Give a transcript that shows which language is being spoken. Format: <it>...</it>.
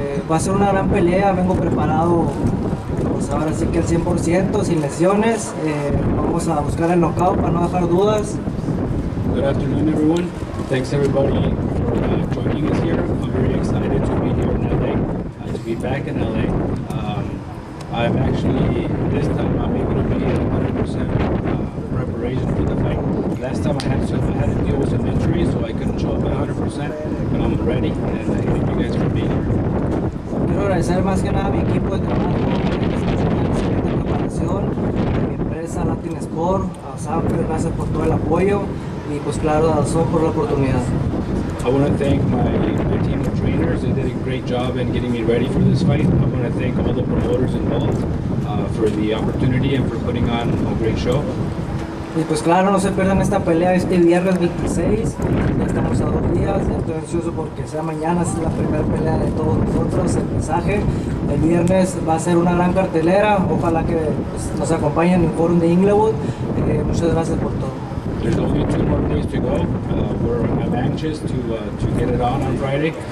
<es>Va a ser una gran pelea. Vengo preparado, pues ahora sí que al 100%, sin lesiones. Vamos a buscar el knockout para no dejar dudas.</es> <en>Good afternoon, everyone. Thanks everybody for joining us here. I'm very excited to be here in LA, to be back in LA. I'm actually, this time I'm able to be at 100% preparation for the fight. Last time I had to deal with some injuries, so I couldn't show up at 100%, but I'm ready, and I thank you guys for being here.</en> <es>Quiero agradecer más que nada a mi equipo de trabajo, excelente preparación, a mi empresa Latin Sport, a Sanfer, gracias por todo el apoyo, y pues claro, a DAZN por la oportunidad.</es> <en>I want to thank my team of trainers. They did a great job in getting me ready for this fight. I want to thank all the promoters involved for the opportunity and for putting on a great show.</en> <es>Y pues claro, no se pierdan esta pelea este viernes 26, ya estamos a 2 días, estoy ansioso porque sea mañana, es la primera pelea de todos nosotros, el mensaje. El viernes va a ser una gran cartelera, ojalá que pues, nos acompañen en el Forum de Inglewood. Muchas gracias por todo.</es> <en>There's only 2 more days to go. I'm anxious to get it on Friday.</en>